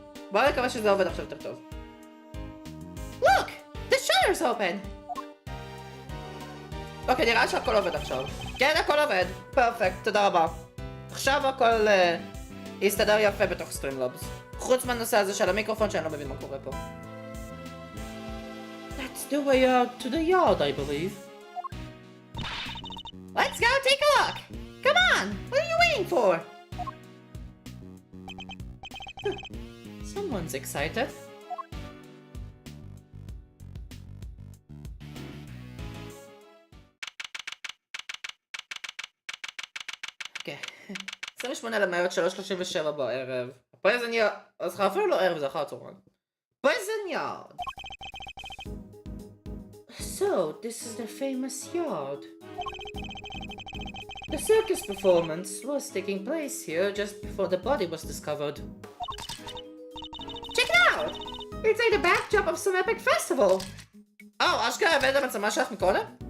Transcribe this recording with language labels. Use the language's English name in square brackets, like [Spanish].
[Hebrew] בואו נקווה שזה עובד עכשיו יותר טוב. [English] Look! The shutter's open! [Hebrew] אוקיי, נראה שהכל עובד עכשיו. כן, הכל עובד. פרפקט, תודה רבה. עכשיו הכל יסתדר יפה בתוך סטרימלאבס. חוץ מהנושא הזה של המיקרופון שאני לא מבין מה קורה פה. [English] That's the way out to the yard, I believe. Let's go take a look! Come on! What are you waiting for? Someone's excited. [Hebrew] אוקיי, 28 למרץ 3:37 בערב. פרזן יארד, אז אפילו לא ערב, זה אחר הצהריים. פרזן יארד! [English] So, this is the famous yard. The circus performance was taking place here just before the body was discovered. Check it out! It's like the backdrop of some epic festival! [Hebrew] אשכרה הבאת המצלמה שלך מקודם?